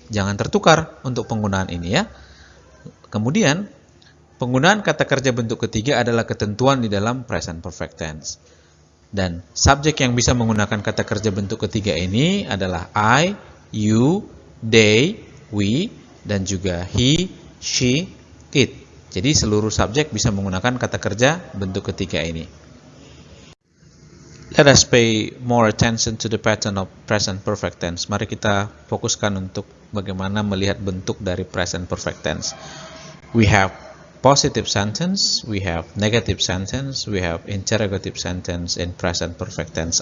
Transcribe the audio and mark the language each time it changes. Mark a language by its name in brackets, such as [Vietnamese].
[Indonesian] Jangan tertukar untuk penggunaan ini ya. Kemudian penggunaan kata kerja bentuk ketiga adalah ketentuan di dalam present perfect tense. Dan subjek yang bisa menggunakan kata kerja bentuk ketiga ini adalah I, you, they, we, dan juga he, she, it. Jadi seluruh subjek bisa menggunakan kata kerja bentuk ketiga ini. [English] Let us pay more attention to the pattern of present perfect tense. [Indonesian] Mari kita fokuskan untuk bagaimana melihat bentuk dari present perfect tense. [English] We have positive sentence, we have negative sentence, we have interrogative sentence in present perfect tense.